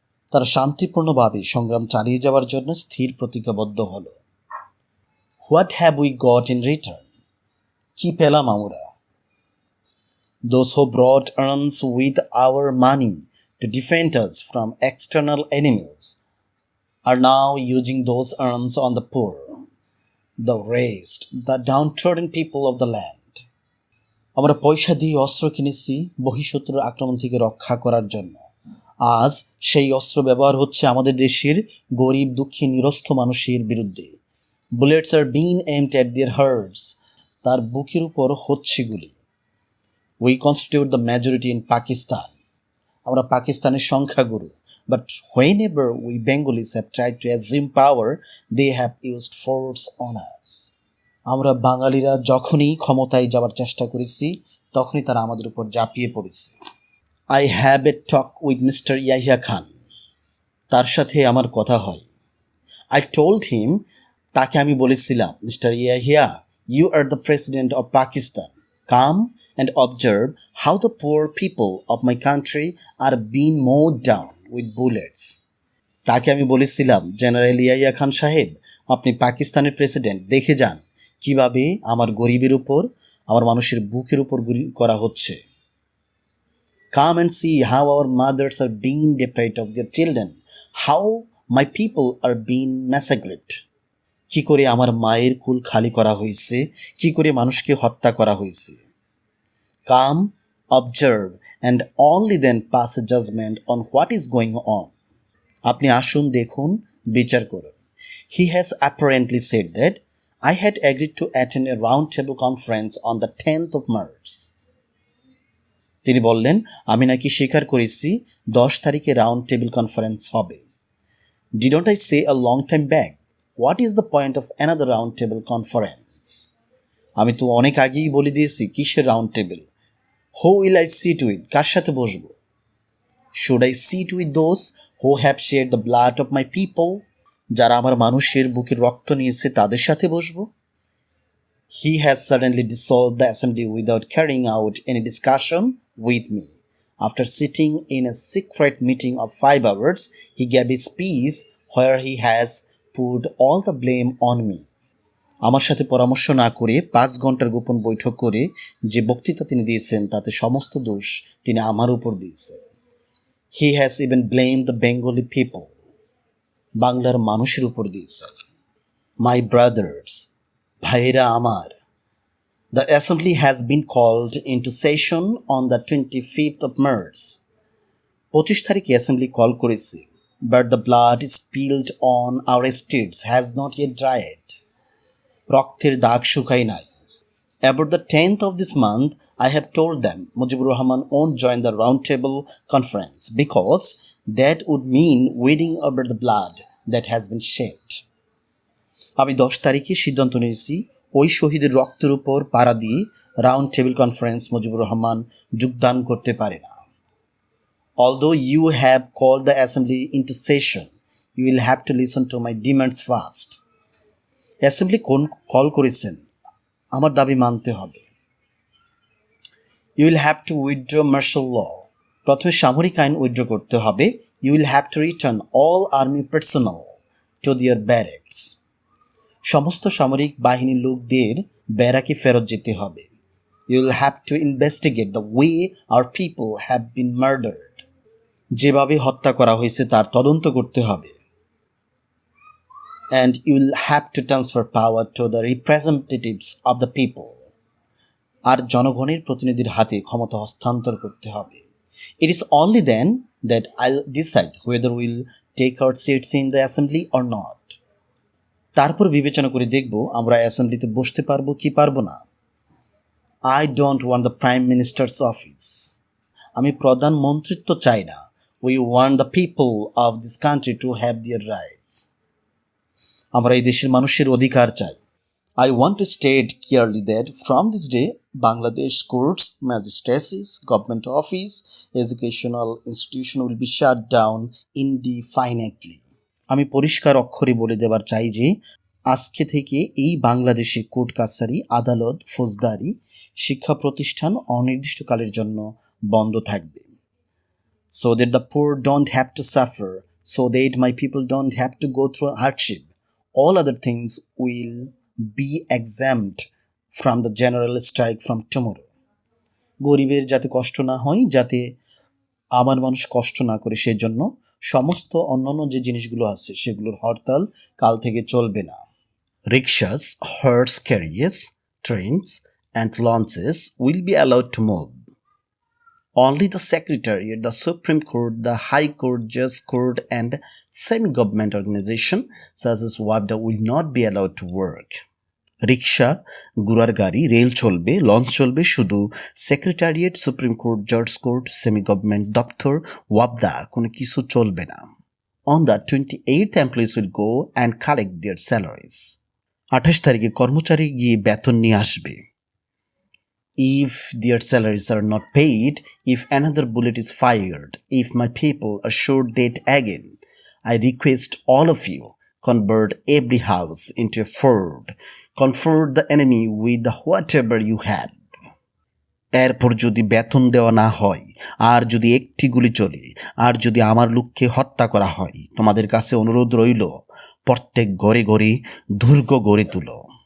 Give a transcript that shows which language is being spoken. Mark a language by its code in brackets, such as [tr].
[bn] তারা শান্তিপূর্ণভাবে সংগ্রাম চালিয়ে যাওয়ার জন্য স্থির প্রতিজ্ঞাবদ্ধ হলো। [en] What have we got in return? [bn] কি পেলাম আমরা? [en] Those who brought arms with our money to defend us from external enemies are now using those arms on the poor, the raised, the downtrodden people of the land. [bn] আমরা পয়সা দিয়ে অস্ত্র কিনেছি বহিঃশত্রুর আক্রমণ থেকে রক্ষা করার জন্য। আজ সেই অস্ত্র ব্যবহার হচ্ছে আমাদের দেশের গরিব দুঃখী নিরস্ত মানুষের বিরুদ্ধে। [en] bullets are being aimed at their hearts, [bn] তার বুকের উপর হচ্ছে গুলি। [en] we constitute the majority in Pakistan, [bn] আমরা পাকিস্তানের সংখ্যাগুরু। [en] But whenever we Bengalis have tried to assume power, they have used force on us. [bn] আমরা বাঙালিরা যখনই ক্ষমতায় যাওয়ার চেষ্টা করেছি তখনই তারা আমাদের উপর ঝাঁপিয়ে পড়েছে। [en] I have a talk with Mr. Yahya Khan, [bn] তার সাথে আমার কথা হয়। [en] I told him, [bn] তাকে আমি বলেছিলাম, [en] Mr. Yahya, you are the president of Pakistan. Come and observe how the poor people of my country are being mowed down with bullets. [bn] তাকে আমি বলেছিলাম, জেনারেল ইয়াহিয়া খান সাহেব, আপনি পাকিস্তানের প্রেসিডেন্ট, দেখে যান কিভাবে আমার গরিবের উপর, আমার মানুষের বুকের উপর গুলি করা হচ্ছে। [en] Come and see how our mothers are being deprived of their children, how my people are being massacred. [bn] কি করে আমার মায়ের কুল খালি করা হয়েছে, কি করে মানুষকে হত্যা করা হয়েছে। [en] Come, observe, and only then pass a judgment on what is going on. [bn] আপনি আসুন, দেখুন, বিচার করুন। [en] He has apparently said that I had agreed to attend a roundtable conference on the 10th of March. [bn] তিনি বললেন, আমি নাকি স্বীকার করেছি 10 তারিখে রাউন্ড টেবিল কনফারেন্স হবে। [en] Didn't I say a long time back, what is the point of another round table conference? [bn] আমি তো অনেক আগেই বলে দিয়েছি কিসের round table. [en] Who will I sit with? [bn] কার সাথে বসবো? [en] Should I sit with those who have shed the blood of my people? [bn] যারা আমার মানুষের বুকের রক্ত নিয়েছে তাদের সাথে বসবো? [en] He has suddenly dissolved the assembly without carrying out any discussion with me. After sitting in a secret meeting of 5 hours, he gave his speech where he has put all the blame on me. [bn] আমার সাথে পরামর্শ না করে 5 ঘন্টার গোপন বৈঠক করে যে বক্তৃতা তিনি দিয়েছেন তাতে সমস্ত দোষ তিনি আমার উপর দিয়েছেন। [en] He has even blamed the Bengali people, [bn] বাংলার মানুষের উপর দিয়েছেন। [en] My brothers, [bn] ভাইরা আমার, [en] the assembly has been called into session on the 25th of March. [bn] 25 তারিখে অ্যাসেম্বলি কল করেছে, [en] but the blood spilled on our streets has not yet dried. [bn] রক্তের দাগ শুকায় নাই। [en] About the 10th of this month, I have told them Mujibur Rahman won't join the roundtable conference because that would mean weeding over the blood that has been shed. [bn] আমি 10 তারিখে সিদ্ধান্ত নিয়েছি ওই শহীদের রক্তের উপর পাড়া দিয়ে round table conference Mujibur Rahman যোগদান করতে পারে না। [en] Although you have called the assembly into session, you will have to listen to my demands first. [bn] Assembly কোন কল করেছেন, আমার দাবি মানতে হবে। [en] You will have to withdraw martial law. [bn] প্রথমে সামরিক আইন উইথড্র করতে হবে। [en] You will have to return all army personnel to their barracks. [bn] সমস্ত সামরিক বাহিনীর লোকদের ব্যারাকে ফেরত যেতে হবে। [en] You will have to investigate the way our people have been murdered. [bn] যেভাবে হত্যা করা হয়েছে তার তদন্ত করতে হবে। [en] And you will have to transfer power to the representatives of the people. [bn] আর জনগণের প্রতিনিধির হাতে ক্ষমতা হস্তান্তর করতে হবে। [en] It is only then that I'll decide whether we'll take our seats in the assembly or not. [bn] তারপর বিবেচনা করে দেখব আমরা অ্যাসেম্বলিতে বসতে পারবো কি পারবো না। [en] I don't want the prime minister's office. [bn] আমি প্রধানমন্ত্রিত্ব চাই না। [en] We want the people of this country to have their rights. [bn] আমরা এই দেশের মানুষের অধিকার চাই। [en] I want to state clearly that from this day, Bangladesh courts, magistracies, government office, educational institution will be shut down indefinitely. [bn] আমি পরিষ্কার অক্ষরে বলে দেবার চাই যে আজকে থেকে এই বাংলাদেশে কোর্ট কাছারি, আদালত, ফৌজদারি, শিক্ষা প্রতিষ্ঠান অনির্দিষ্টকালের জন্য বন্ধ থাকবে। [en] So that the poor don't have to suffer, so that my people don't have to go through hardship. All other things will be exempt from the general strike from tomorrow. [bn] গরিবের যাতে কষ্ট না হয়, যাতে আমার মানুষ কষ্ট না করে, সেজন্য সমস্ত অন্যান্য যে জিনিসগুলো আছে সেগুলোর হরতাল কাল থেকে চলবে না। [en] Rickshaws, horse carriages, trains and launches will be allowed to move. Only the Secretariat, the Supreme Court, the High Court, Judge Court, and semi-government organization such as WAPDA will not be allowed to work. [bn] রিক্সা, ঘোড়ার গাড়ি, rail চলবে, launch চলবে, শুধু secretariat, supreme court, জজ court, semi government দপ্তর, ওয়াবদা কোনো কিছু চলবে না। [en] On the 28th, employees will go and collect their salaries. [bn] 28 তারিখে কর্মচারী গিয়ে বেতন নিয়ে আসবে। [en] If their salaries are not paid, if another bullet is fired, if my people are sure dead again, I request all of you, convert every house into a fort, confront the enemy with whatever you have. [bn] এরপর যদি বেতন দেওয়া না হয়, আর যদি একটি গুলি চলে, আর যদি আমার লোককে হত্যা করা হয়, তোমাদের কাছে অনুরোধ রইল, প্রত্যেক ঘরে ঘরে দুর্গ গড়ে তুলো।